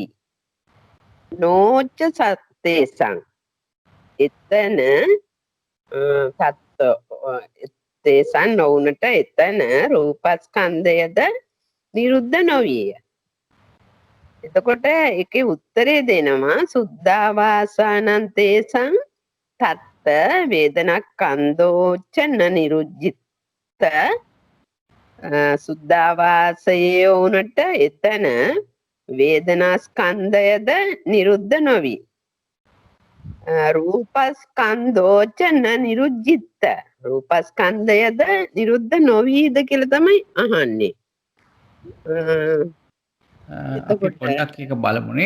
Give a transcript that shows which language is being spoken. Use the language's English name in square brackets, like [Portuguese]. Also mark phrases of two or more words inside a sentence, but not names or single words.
[Pali] නොච්ච සත්තේසං [Sinhala] එතන තේසං ඔවුනට එතන රූපස්කන්ධයද නිරුද්ධ නොවිය. එතකොට ඒකේ උත්තරේ දෙනවා [Pali] සුද්ධාවාසානං තේසං තත්ත වේදනක්ඛන්ධෝච න නිරුජ්ජිත. [Sinhala] සුද්ධාවාසයේ වුණට එතන වේදනා ස්කන්ධයද නිරුද්ධ නොවි. [Pali] රූපස්කන්ධෝච න නිරුජ්ජිත. [Sinhala] රූපස්කන්ධයද නිරුද්ධ නොවීද කියලා තමයි අහන්නේ. අපි පොඩ්ඩක් එක බලමු නේද?